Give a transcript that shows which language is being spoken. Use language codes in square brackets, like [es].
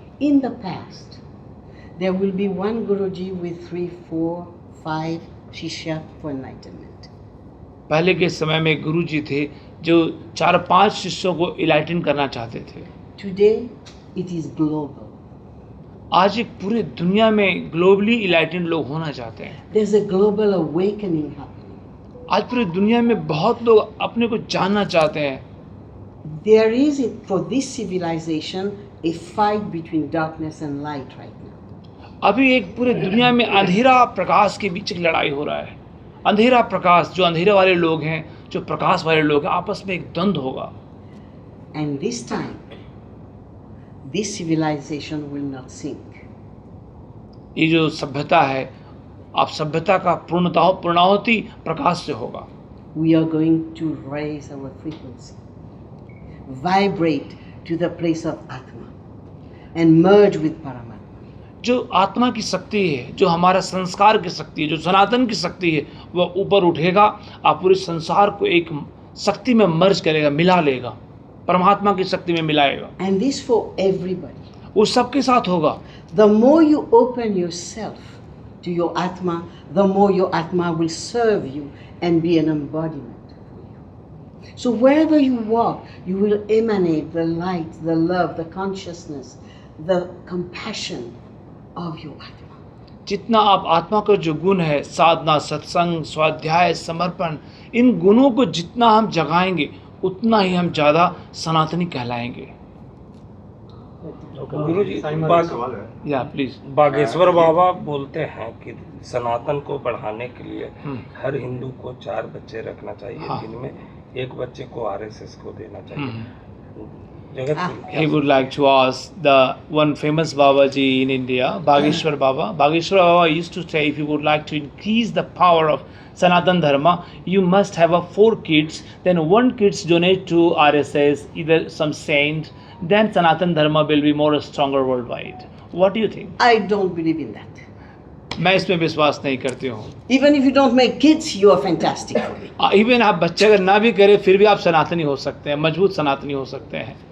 [en] In the past, there will be one Guruji with 3, 4, 5 Shishya for enlightenment. [hi] पहले के समय में गुरु जी थे जो 4-5 शिष्यों को इलाइटन करना चाहते थे। [en] Today, it is global. [hi] आज एक पूरे दुनिया में ग्लोबली इलाइटन लोग होना चाहते हैं। [en] There's a global awakening happening. [hi] आज पूरी दुनिया में बहुत लोग अपने को जानना चाहते हैं। [en] There is, for this civilization, a fight between darkness and light right now. [hi] अभी एक पूरे दुनिया में अंधेरा प्रकाश के बीच एक लड़ाई हो रहा है। अंधेरा प्रकाश, जो अंधेरे वाले लोग हैं, जो प्रकाश वाले लोग हैं, आपस में एक द्वंद्व होगा। [en] And this time, this civilization will not sink. [hi] ये जो सभ्यता है, आप सभ्यता का पूर्णाहुति प्रकाश से होगा। [en] We are going to raise our frequency, vibrate to the place of Atma, and merge with Paramatma. [hi] जो आत्मा की शक्ति है, जो हमारा संस्कार की शक्ति है, जो सनातन की शक्ति है, वह ऊपर उठेगा। आप पूरे संसार को एक शक्ति में मर्ज करेगा, मिला लेगा, परमात्मा की शक्ति में मिलाएगा। [en] And this for everybody. [hi] वो सबके साथ होगा। [en] The more you open yourself to your Atma, the more your Atma will serve you and be an embodiment for you. So wherever you walk, you will emanate the light, the love, the consciousness, the compassion of your Atma. [hi] जितना आप आत्मा का जो गुण है, साधना, सत्संग, स्वाध्याय, समर्पण, इन गुणों को जितना हम जगाएंगे उतना ही हम ज़्यादा सनातनी कहलाएंगे। गुरु जी, या प्लीज। बागेश्वर बाबा बोलते हैं कि सनातन को बढ़ाने के लिए हर हिंदू को 4 बच्चे रखना चाहिए, हाँ। जिनमें एक बच्चे को आरएसएस को देना चाहिए। जगत [en] He would like to ask the one famous Babaji in India, Bageshwar Baba. Bageshwar Baba used to say, if you would like to increase the power of Sanatan Dharma, you must have 4 kids. Then 1 kids donate to RSS, either some saint. Then Sanatan Dharma will be more stronger worldwide. What do you think? I don't believe in that. [hi] मैं इसमें विश्वास नहीं करती हूँ। [en] Even if you don't make kids, you are fantastic for me. [hi] Even आप बच्चे अगर ना भी करें फिर भी आप सनातनी हो सकते हैं, मजबूत सनातनी हो सकते हैं।